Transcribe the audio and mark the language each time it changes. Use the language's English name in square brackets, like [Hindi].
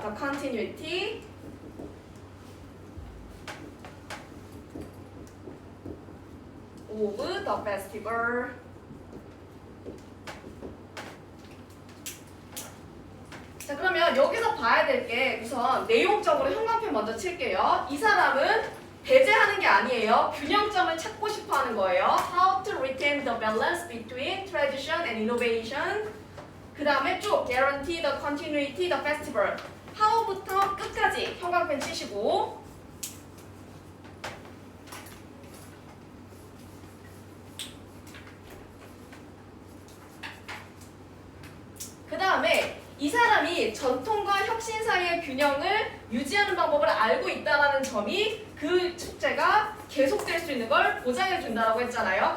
[English] The continuity of the festival. [Korean] 자, 그러면 여기서 봐야 될 게 우선 내용적으로 형광펜 먼저 칠게요. 이 사람은 배제하는 게 아니에요. 균형점을 찾고 싶어 하는 거예요. [English] How to retain the balance between tradition and innovation. [Korean] 그 다음에 쭉 [English] guarantee the continuity the festival. [Korean] how부터 끝까지 형광펜 치시고 그 다음에 이 사람이 전통과 혁신 사이의 균형을 유지하는 방법을 알고 있다는 점이 그 축제가 계속될 수 있는 걸 보장해 준다고 했잖아요.